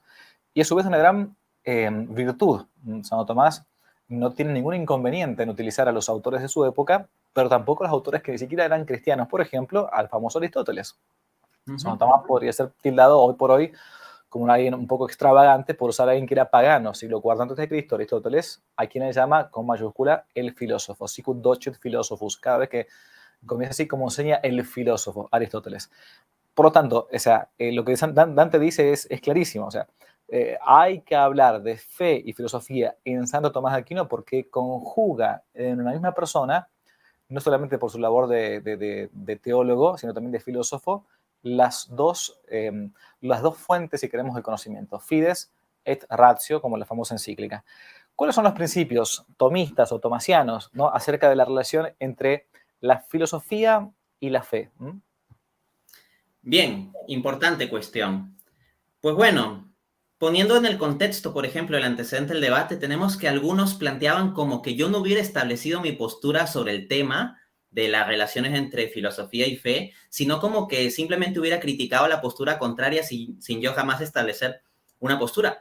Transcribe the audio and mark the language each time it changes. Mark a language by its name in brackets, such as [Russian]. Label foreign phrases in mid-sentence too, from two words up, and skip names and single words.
[Spanish] Y a su vez una gran virtud. Santo Tomás no tiene ningún inconveniente en utilizar a los autores de su época, pero tampoco a los autores que ni siquiera eran cristianos, por ejemplo, al famoso Aristóteles. Santo Tomás podría ser tildado hoy por hoy como alguien un poco extravagante por usar a alguien que era pagano, siglo IV antes de Cristo, Aristóteles, a quien él llama con mayúscula el filósofo, [Latin] sicut docet philosophus, [Spanish] cada vez que comienza así como enseña el filósofo, Aristóteles. Por lo tanto, o sea, lo que Dante dice es clarísimo, o sea, hay que hablar de fe y filosofía en Santo Tomás de Aquino porque conjuga en una misma persona, no solamente por su labor de teólogo, sino también de filósofo, las dos fuentes, si queremos, del conocimiento, [Latin] fides et ratio, [Spanish] como la famosa encíclica. ¿Cuáles son los principios tomistas o tomasianos, ¿no?, acerca de la relación entre la filosofía y la fe? Bien, importante cuestión. Pues bueno, poniendo en el contexto, por ejemplo, el antecedente del debate, tenemos que algunos planteaban como que yo no hubiera establecido mi postura sobre el tema de las relaciones entre filosofía y fe, sino como que simplemente hubiera criticado la postura contraria sin yo jamás establecer una postura.